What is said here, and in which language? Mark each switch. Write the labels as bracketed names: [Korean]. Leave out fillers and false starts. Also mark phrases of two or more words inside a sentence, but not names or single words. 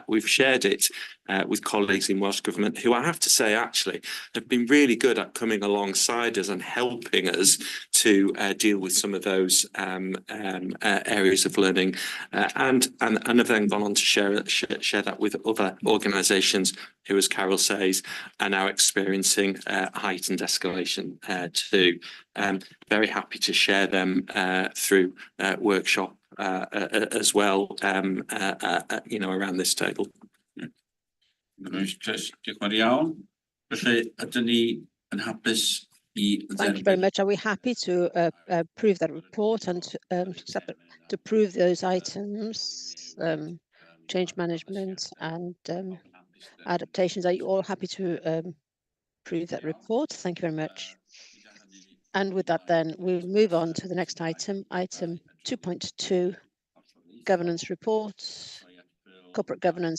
[English] We've shared it with colleagues in Welsh Government, who I have to say actually have been really good at coming alongside us and helping us to deal with some of those areas of learning, and have then gone on to share that with other organisations who, as Carol says, are now experiencing heightened escalation too. Very happy to share them through workshop as well, around this table. [Welsh] Diolch yn iawn. Felly, ydyn ni yn hapus i... [English] Thank you very much. Are we happy to approve that report and to approve those items, change management and adaptations? Are you all happy to approve that report? Thank you very much. And with that then, we'll move on to the next item, item 2.2, governance report, corporate governance.